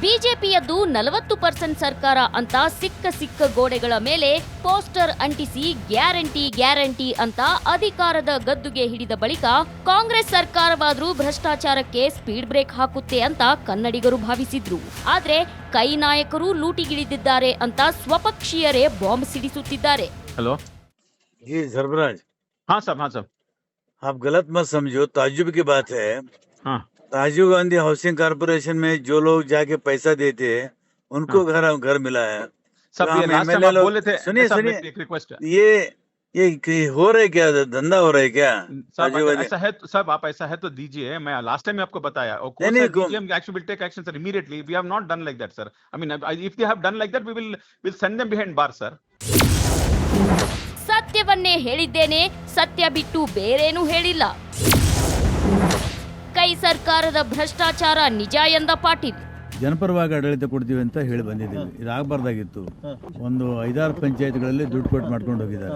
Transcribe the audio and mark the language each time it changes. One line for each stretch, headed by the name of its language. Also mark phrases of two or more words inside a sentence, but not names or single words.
Kannada: ಬಿಜೆಪಿಯದ್ದು 40% ಸರ್ಕಾರ ಅಂತ ಸಿಕ್ಕ ಗೋಡೆಗಳ ಮೇಲೆ ಪೋಸ್ಟರ್ ಅಂಟಿಸಿ ಗ್ಯಾರಂಟಿ ಅಂತ ಅಧಿಕಾರದ ಗದ್ದುಗೆ ಹಿಡಿದ ಬಳಿಕ ಕಾಂಗ್ರೆಸ್ ಸರ್ಕಾರವಾದ್ರೂ ಭ್ರಷ್ಟಾಚಾರಕ್ಕೆ
English: speed break
Kannada: ಹಾಕುತ್ತೆ ಅಂತ ಕನ್ನಡಿಗರು ಭಾವಿಸಿದ್ರು. ಆದ್ರೆ ಕೈ ನಾಯಕರು ಲೂಟಿಗಿಳಿದಿದ್ದಾರೆ ಅಂತ ಸ್ವಪಕ್ಷೀಯರೇ ಬಾಂಬ್ ಸಿಡಿಸುತ್ತಿದ್ದಾರೆ.
Hindi: हेलो जी सरफराज, हाँ साहब आप गलत मत समझो, ताज्जुब की बात है। हाँ राजीव गांधी हाउसिंग कारपोरेशन में जो लोग जाके पैसा देते हैं उनको घर मिला है। सब तो ये हम
English: last time
Hindi: MLA आप लोग- बोले थे सुनिए साहब, सुनिए, एक रिक्वेस्ट है ये हो रहा है क्या, धंधा हो रहा है क्या? साहब, राजीव गांधी ऐसा है साहब, आप ऐसा है तो दीजिए. मैं
English: last time
Hindi: आपको बताया और नहीं, नहीं,
English: action will take action sir immediately. we have not done like that sir. I mean if they have done like that we will send them behind bar sir.
Kannada: ಸತ್ಯವನ್ನೇ ಹೇಳಿದ್ದೇನೆ, ಸತ್ಯ ಬಿಟ್ಟು ಬೇರೇನೂ ಹೇಳಿಲ್ಲ. ಕೈ ಸರ್ಕಾರದ ಭ್ರಷ್ಟಾಚಾರ ನಿಜ ಎಂದ ಪಾಟೀಲ್. ಜನಪರವಾಗಿ ಆಡಳಿತ ಕೊಡ್ತೀವಿ ಅಂತ ಹೇಳಿ ಬಂದಿದ್ದೀವಿ. ಇದಾಗಬಾರ್ದಾಗಿತ್ತು. ಒಂದು 5-6 ಪಂಚಾಯತ್ಗಳಲ್ಲಿ ದುಡ್ಡು ಕೊಟ್ಟು ಮಾಡ್ಕೊಂಡು ಹೋಗಿದ್ದಾರೆ.